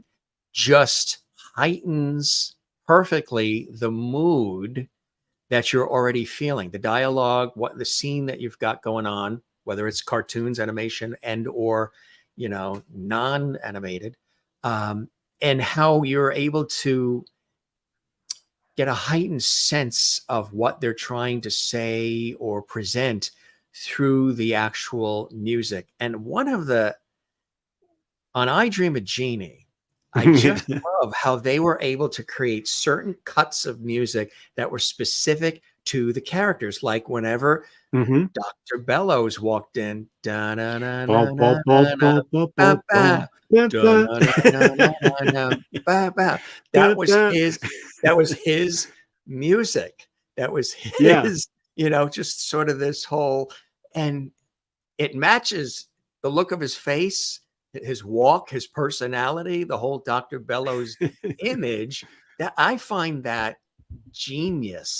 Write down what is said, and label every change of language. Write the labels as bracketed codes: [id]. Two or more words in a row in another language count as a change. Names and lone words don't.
[en] underscoring just heightens perfectly the mood that you're already feeling, the dialogue, what the scene that you've got going on, whether it's cartoons, animation, and or non-animated, um, and how you're able to get a heightened sense of what they're trying to say or present through the actual music. And one of the on I Dream of Jeannie, I just love how they were able to create certain cuts of music that were specific to the characters. Like whenever Mhm. Dr. Bellows walked in, da na na Bo na bo na bo na bo bo bo ba bo. ba, Da, da da. na na na na na ba ba. Da, That was da. his. That was his music. That was Yeah. his. Just sort of this whole, and it matches the look of his face, his walk, his personality, the whole Dr. Bellows image. That I find that genius.